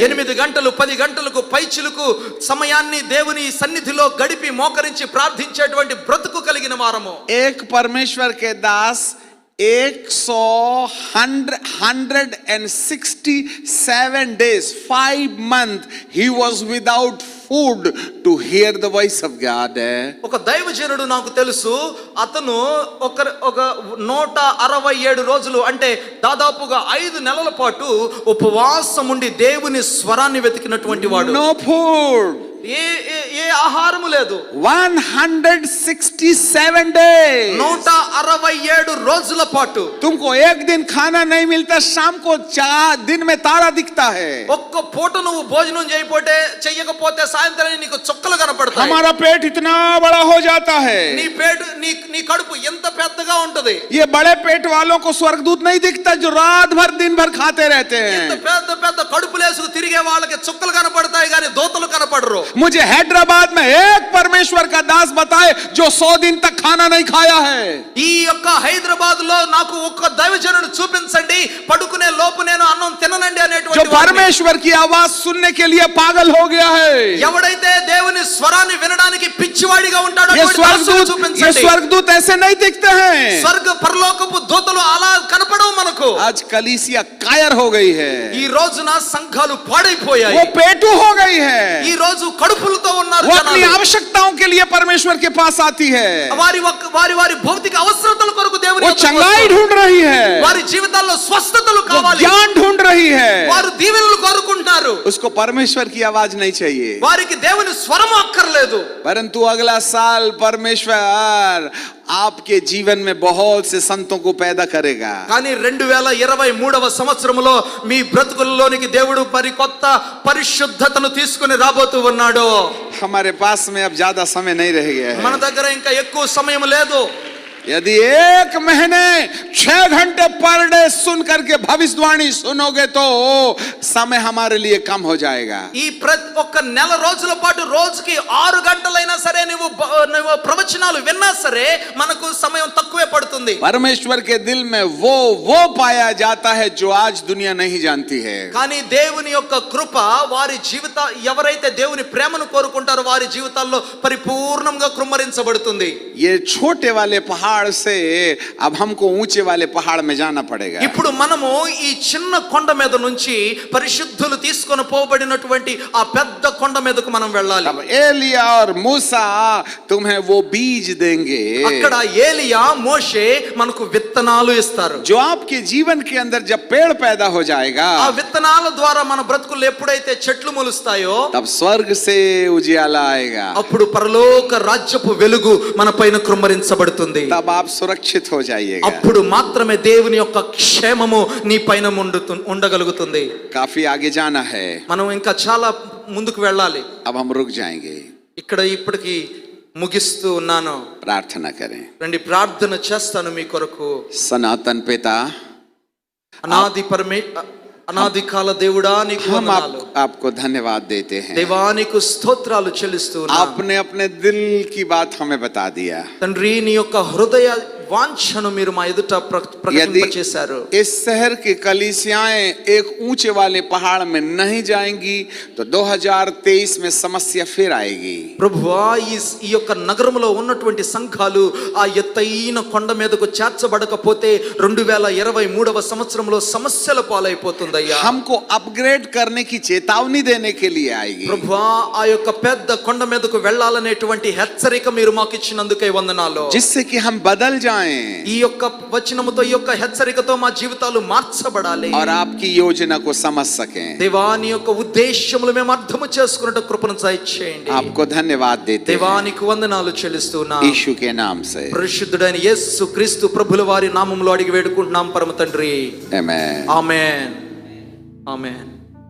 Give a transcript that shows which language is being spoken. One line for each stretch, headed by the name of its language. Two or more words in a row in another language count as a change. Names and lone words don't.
Telugu: 8 गंటలు 10 గంటలకు పైచిలుకు సమయాన్ని దేవుని సన్నిధిలో గడిపి మోకరించి ప్రార్థించేటువంటి బ్రతుకు కలిగిన వారము.
Hindi: एक परमेश्वर के दास
English: 167 days 5 months he was without food to hear the voice of God.
Telugu: ఒక దైవజనుడు నాకు తెలుసు, అతను ఒక 167 రోజులు అంటే దాదాపుగా 5 నెలల పాటు ఉపవాసం ఉండి దేవుని స్వరాన్ని వెతికినటువంటి వాడు.
English: No food.
Telugu: ఏ ఆహారము లేదు.
English: 167 days
Telugu: 167 రోజుల పాటు
Hindi: तुमको एक दिन खाना नहीं मिलता, शाम को दिन में तारा दिखता है.
Telugu: ఒక్క పూట నువ్వు భోజనం చెయ్యకపోతే సాయంత్రానికి నీకు చుక్కలు కనపడతాయి.
Hindi: हमारा पेट इतना बड़ा हो जाता है.
Telugu: నీ కడుపు ఎంత పెద్దగా ఉంటది.
Hindi: ये बड़े पेट वालों को स्वर्गदूत नहीं दिखता जो रात भर दिन भर खाते रहते हैं.
Telugu: ఇంత పెద్ద పెద్ద కడుపులేసుకు తిరిగే వాళ్ళకి చుక్కలు కనపడతాయి కానీ దోతలు కనపడరు.
Hindi: मुझे हैदराबाद में एक परमेश्वर का दास बताए जो 100 दिन तक खाना नहीं खाया है.
Telugu: ఈ యొక్క హైదరాబాద్ లో నాకు ఒక్క దైవజనుడు చూపించండి, పడుకునే లోపు నేను అన్నం తిననండి
Hindi: जो
Telugu: అనేటువంటి
Hindi: परमेश्वर की आवाज सुनने के लिए पागल हो गया है.
Telugu: ఎవడైతే దేవుని స్వరాన్ని వినడానికి పిచ్చివాడిగా ఉంటాడో
Hindi: ये
Telugu: అటువంటి దాసుని చూపించండి.
Hindi: स्वर्गदूत ऐसे नहीं दिखते हैं.
Telugu: స్వర్గ పరలోకపు దూతలు అలా కనపడవు మనకు.
Hindi: आज कलीसिया कायर हो गई है.
Telugu: ఈ రోజున సంఘాలు పాడైపోయాయి.
Hindi: वो पेटू हो गई है.
Telugu: ఈ రోజు కడుపులతో ఉన్నారు
Hindi: वो अपनी
Telugu: జనాలు.
Hindi: आवश्यकताओं के लिए परमेश्वर के पास आती है.
Telugu: వారి భౌతిక అవసరతల కొరకు దేవుని
Hindi: वो
Telugu: యొద్దకు
Hindi: चंगाई
Telugu: వస్తారు.
Hindi: ढूंढ रही है.
Telugu: వారి జీవితాల్లో స్వస్థతలు
Hindi: वो
Telugu: కావాలి.
Hindi: ज्ञान ढूंढ रही है.
Telugu: వారు దీవెనలు కోరుకుంటున్నారు.
Hindi: उसको परमेश्वर की आवाज नहीं चाहिए.
Telugu: వారికి దేవుని స్వరం అక్కర్లేదు.
Hindi: परंतु अगला साल परमेश्वर आपके जीवन में बहुत से संतों को पैदा करेगा.
Telugu: కానీ 2023వ సంవత్సరములో మీ బ్రతుకుల్లోనికి దేవుడు కొత్త పరిశుద్ధతను తీసుకుని రాబోతూ ఉన్నాడు.
Hindi: हमारे पास में अब ज्यादा समय नहीं रह गया है.
Telugu: మన దగ్గర ఇంకా ఎక్కువ సమయం లేదు.
Hindi: यदि 1 महीने 6 घंटे
English: per day
Hindi: सुन करके भविष्यवाणी सुनोगे तो समय हमारे लिए कम हो जाएगा.
Telugu: ఈ ఒక్క నెల రోజుల పాటు రోజుకి 6 గంటలైనా సరే నువ్వు ప్రవచనాలు విన్నా సరే మనకు సమయం తక్కువే పడుతుంది.
Hindi: परमेश्वर के दिल में वो पाया जाता है जो आज दुनिया नहीं जानती है.
Telugu: కానీ దేవుని యొక్క కృప వారి ఎవరైతే దేవుని ప్రేమను కోరుకుంటారో వారి జీవితాల్లో పరిపూర్ణంగా కృమ్మరించబడుతుంది.
Hindi: ये छोटे वाले पहाड़ से अब हमको ऊंचे वाले पहाड़ में जाना पड़ेगा.
Telugu: ఇప్పుడు మనము ఈ చిన్న కొండ మీద నుంచి పరిశుద్ధులు తీసుకొని పోబడినటువంటి ఆ పెద్ద కొండ మీదకు మనం వెళ్ళాలి.
Hindi: अब एलिया और मूसा तुम्हें वो बीज देंगे.
Telugu: అక్కడ ఏలియా మోషే మనకు విత్తనాలు ఇస్తారు.
Hindi: जो आपके जीवन के अंदर जब पेड़ पैदा हो जाएगा,
Telugu: ఆ విత్తనాల ద్వారా మన బ్రతుకుల్లో ఎప్పుడైతే చెట్లు మొలుస్తాయో
Hindi: तब स्वर्ग से उजियाला आएगा.
Telugu: అప్పుడు పరలోక రాజ్యపు వెలుగు మన పైన కృమ్మరించబడుతుంది.
Hindi: तब आप सुरक्षित हो जाइएगा.
Telugu: అప్పుడు మాత్రమే దేవుని యొక్క క్షేమము నీ పైన ఉండగలుగుతుంది.
Hindi: काफी आगे जाना है.
Telugu: మనం ఇంకా చాలా ముందుకు వెళ్ళాలి.
Hindi: अब हम रुक जाएंगे.
Telugu: ఇక్కడ ఇప్పటికి ముగిస్తూ ఉన్నాను.
Hindi: प्रार्थना करें.
Telugu: రండి ప్రార్థన చేస్తాను మీ కొరకు.
Hindi: सनातन पिता,
Telugu: అనాది కాల దేవుడా నీకు
Hindi: हम
Telugu: వందనాలు.
Hindi: आपको धन्यवाद देते हैं.
Telugu: దేవా నీకు స్తోత్రాలు చెల్లిస్తూ ఉన్నాను.
Hindi: आपने अपने दिल की बात हमें बता दिया.
Telugu: తండ్రి నీ యొక్క హృదయ వాంఛను మీరు మా ఎదుట ప్రకటింపచేశారు.
Hindi: इस शहर की कलीसियाएं एक ऊंचे वाले पहाड़ में नहीं जाएंगी तो 2023 में समस्या फिर आएगी.
Telugu: ప్రభువా ఈ యొక్క నగరంలో ఉన్నటువంటి సంఘాలు ఆ ఎత్తైన కొండ మీదకు చేర్చబడకపోతే 2023వ సంవత్సరంలో సమస్యల పాలైపోతుందయ్యా.
Hindi: हमको अपग्रेड करने की चेतावनी देने के लिए आएगी.
Telugu: ప్రభువా ఆ యొక్క పెద్ద కొండ మీదకు వెళ్ళాలనేటువంటి హెచ్చరిక మీరు మాకు ఇచ్చినందుకే వందనాలు.
Hindi: जिससे कि हम बदल जाएं
Telugu: ఈ యొక్క వచనముతో ఈ యొక్క హెచ్చరికతో మా జీవితాలు మార్చబడాలి.
Hindi: और आपकी योजना को समझ सकें.
Telugu: దేవా నీ యొక్క ఉద్దేశములు మేము అర్థం చేసుకున్నట్టు కృపను దయచేయండి.
Hindi: आपको धन्यवाद देते
Telugu: దేవా
Hindi: हैं
Telugu: నీకు వందనాలు చెల్లిస్తున్నాం.
Hindi: यीशु के नाम से.
Telugu: పరిశుద్ధుడైన యేసు క్రీస్తు ప్రభుల వారి నామములో అడిగి వేడుకుంటున్నాం పరమ తండ్రి.
Hindi: आमेन.
Telugu: ఆమేన్. ఆమేన్.